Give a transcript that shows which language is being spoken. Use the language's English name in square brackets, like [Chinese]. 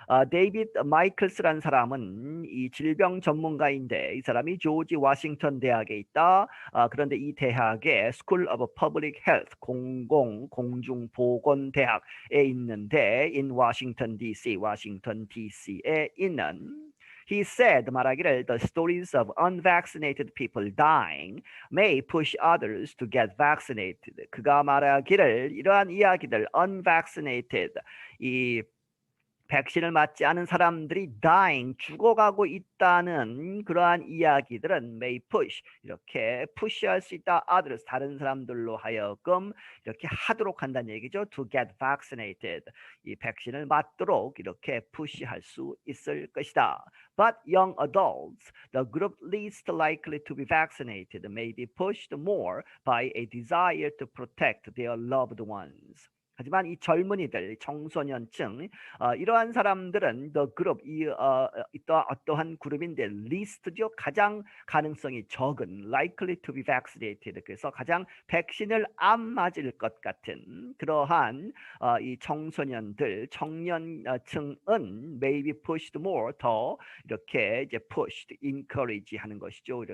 [Korean] 데이비드 마이클스라는 사람은 이 질병 전문가인데 이 사람이 조지 워싱턴 대학에 있다. 그런데 이 대학의 School of Public Health 공중보건대학에 있는데 [English] in Washington D.C. [Korean] 워싱턴 D.C.에 있는 [English] He said [Korean] 말하기를 [English] the stories of unvaccinated people dying may push others to get vaccinated. [Korean] 그가 말하기를 이러한 이야기들 [English] unvaccinated [Korean] 이 백신을 맞지 않은 사람들이 [English] dying, [Korean] 죽어가고 있다는 그러한 이야기들은 [English] may push, [Korean] 이렇게 푸시할 수 있다. [English] others, [Korean] 다른 사람들로 하여금 이렇게 하도록 한다는 얘기죠. [English] to get vaccinated, [Korean] 이 백신을 맞도록 이렇게 푸시할 수 있을 것이다. [English] But young adults, the group least likely to be vaccinated, may be pushed more by a desire to protect their loved ones. [Korean] 하지만 이 젊은이들, 청소년층, 이러한 사람들은 [English] the group, [Korean] 어떠한 그룹인데 [English] least [Korean] 죠, 가장 가능성이 적은, [English] likely to be vaccinated, [Korean] 그래서 가장 백신을 안 맞을 것 같은 그러한 이 청소년들, 청년층은 [English] may be pushed more, [Korean] 더 이렇게 이제 [English] pushed, encourage [Korean] 하는 것이죠.